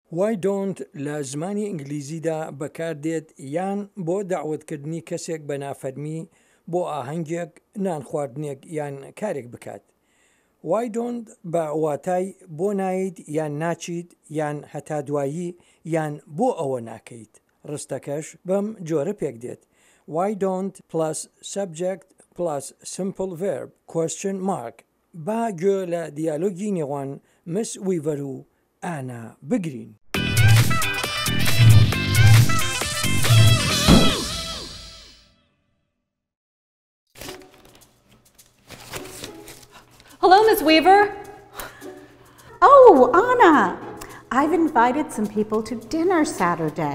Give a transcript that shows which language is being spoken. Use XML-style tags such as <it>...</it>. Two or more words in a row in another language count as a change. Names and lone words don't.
<en>Why don't</en> <ckb>لە زمانی ئینگلیزیدا بەکاردێت یان بۆ داوەتکردنی کەسێک بە نافەرمی بۆ ئاهەنگێک نان خواردنێک یان کارێک بکات.</ckb> <en>Why don't</en> <ckb>بە واتای بۆ نایت یان ناچیت یان هەتا دوایی یان بۆ ئەوە ناکەیت. ڕستەکەش بەم جۆرە پێک دێت.</ckb> <en>Why don't plus subject plus simple verb question mark.</en> <ckb>با گوێ لە دیالۆگی نێوان مس ویڤەر و ئانا بگرین.</ckb> <en>Hello, Ms. Weaver. Oh, Anna, I've invited some people to dinner Saturday.</en>